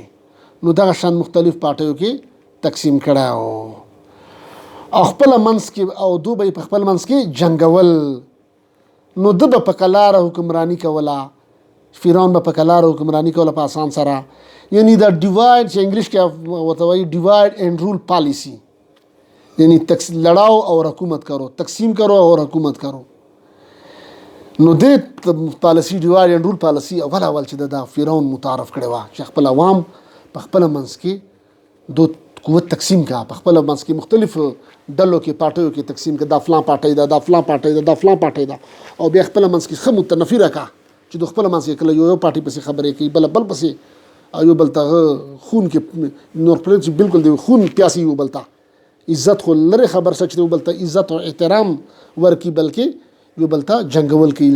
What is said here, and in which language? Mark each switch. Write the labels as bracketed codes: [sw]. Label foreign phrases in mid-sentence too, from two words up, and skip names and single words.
[ps] نو دغه شان مختلف پارټیو کې تقسیم کړی و او خپله منځ کې او دو به یې په خپل منځ کې جنګول. نو ده به په کلاره حکمراني کوله، فرعون به په کلاره حکمراني کوله په آسان سره. یعنی دا ډیوایډ چې انګلیش کې ورته وایي [en] divide and rule policy, [ps] یعنی [ur] لڑاؤ اور حکومت کرو، تقسیم کرو اور حکومت کرو. [ps] نو دې پالیسی [en] divide and rule policy [ps] اول چې دا فرعون متعارف کړی وه چې خپل عوام په خپله منځ کې دو قوت تقسیم کا، په خپله منځ کې مختلف ډلو کې پارټیو کې تقسیم کا، دا فلان پارټی ده، دا فلان پارټی ده، دا فلان پارټی ده، او بیا خپله منځ کې ښه متنفره کا چې د خپله منځ کې کله یو پارټي پسې خبرې کوي، بل پسې یو بل ته خون کې نور پرې چې بالکل د خون پیاسي یو بل ته عزت خو لرې خبر څه چې یو بل ته عزت او احترام ورکړي، بلکې یو بل ته جنګول کوي.